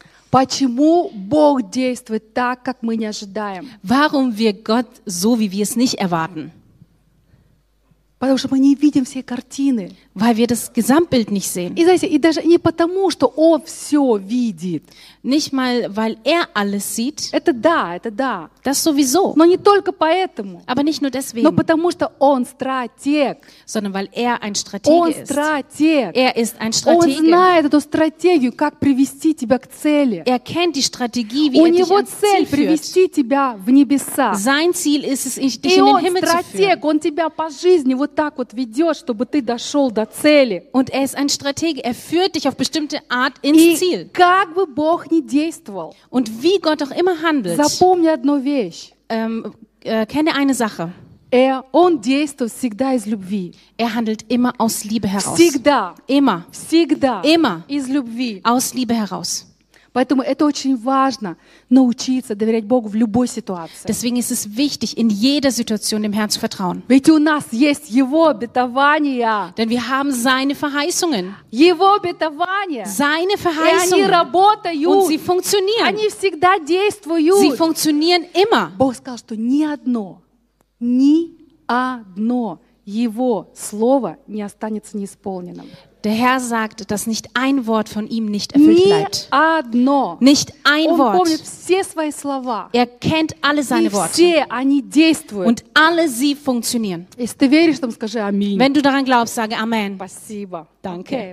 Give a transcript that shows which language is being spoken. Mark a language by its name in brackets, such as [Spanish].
[Russian] Почему Бог действует так, как мы не ожидаем? [German] Warum wir Gott so, wie wir es nicht erwarten? [Russian] Потому что мы не видим всей картины. [German] Weil wir das Gesamtbild nicht sehen. [Russian] И, знаете, и даже не потому, что Он все видит. [German] Nicht mal, weil Er alles sieht. [Russian] Это да, это да. [German] Das sowieso. [Russian] Но не только поэтому. [German] Aber nicht nur deswegen. [Russian] Но потому, что Он стратег. [German] Sondern weil Er ein Stratege ist. [Russian] Он стратег. [German] Er ist ein Stratege. [Russian] Он знает эту стратегию, как привести тебя к цели. [German] Er kennt die Strategie, wie er dich ans Ziel führt. [Russian] У него цель привести тебя в небеса. [German] Sein Ziel ist es, dich in den Himmel zu führen. [Russian] И Он стратег, Он тебя по жизни вот так вот ведет, чтобы ты дошел до цели. [German] Und er ist ein Stratege. Er führt dich auf bestimmte Art ins Ziel. [Russian] Как бы Бог ни действовал. [German] Und wie Gott auch immer handelt. [Russian] Запомни одну вещь. [German] Kenne eine Sache. [Russian] Он действует всегда из любви. [German] Er handelt immer aus Liebe heraus. [Russian] Всегда. [German] Immer. [Russian] Всегда. [German] Immer. [Russian] Из любви. [German] Aus Liebe heraus. [Russian] Поэтому это очень важно научиться доверять Богу в любой ситуации. [German] Deswegen ist es wichtig, in jeder Situation dem Herrn zu vertrauen. [Russian] Ведь у нас есть Его обетования. [German] Denn wir haben seine Verheißungen. [Russian] Его обетования. [German] Seine Verheißungen. [Russian] И они работают. [German] Und sie funktionieren. [Russian] Они всегда действуют. [German] Sie funktionieren immer. [Russian] Бог сказал, что ни одно Его слово не останется неисполненным. [German] Der Herr sagt, dass nicht ein Wort von ihm nicht erfüllt bleibt. Nicht ein Wort. Er kennt alle seine Worte. Und alle sie funktionieren. Wenn du daran glaubst, sage Amen. Danke.